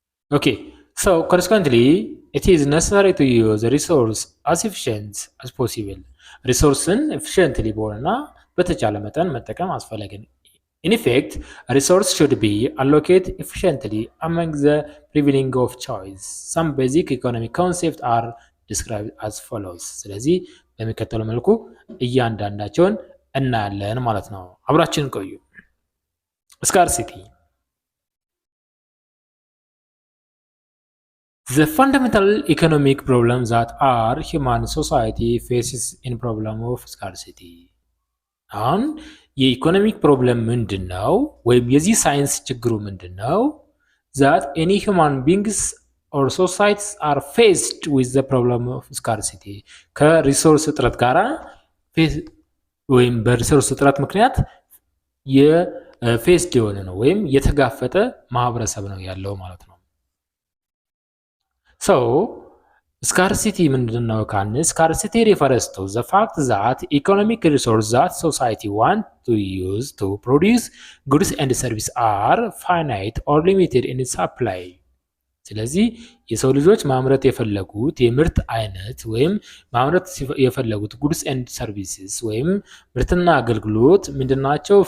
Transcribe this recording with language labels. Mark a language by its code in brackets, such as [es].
[en] Okay, so consequently, it is necessary to use the resource as efficient as possible. Resource-ን efficiently [am] በሆነና በተቻለ መጠን መጠቀም አስፈላጊ ነው። [en] In effect, a resource should be allocated efficiently among the prevailing of choice. Some basic economic concepts are described as follows. [am] ስለዚህ በሚከተለው መልኩ እያንዳንዳቸውን እናያለን ማለት ነው። አብራችን ቆዩ። [en] Scarcity. The fundamental economic problems that our human society faces in problem of scarcity. [am] አሁን የኢኮኖሚክ ፕሮብለም ምንድነው? ወይም የዚህ ሳይንስ ችግሩ ምንድነው? [en] that any human beings or societies are faced with the problem of scarcity. [am] ከሪሶርስ እጥረት ጋራ ወይም በሪሶርስ እጥረት ምክንያት የፌስድ የሆነ ነው ወይም የተጋፈጠ ማህበረሰብ ነው ያለው ማለት ነው። So ስካርሲቲ ምንድነው ካልን ስካርሲቲ [en] refers to the fact that economic resources that society want to use to produce goods and services are finite or limited in its supply። [am] ስለዚህ የሰው ልጆች ማምረት የፈለጉት የምርት አይነት ወይም ማምረት የፈለጉት ጉድስ ኤንድ ሰርቪስስ ወይም ምርትና አገልግሎት ምንድናቸው?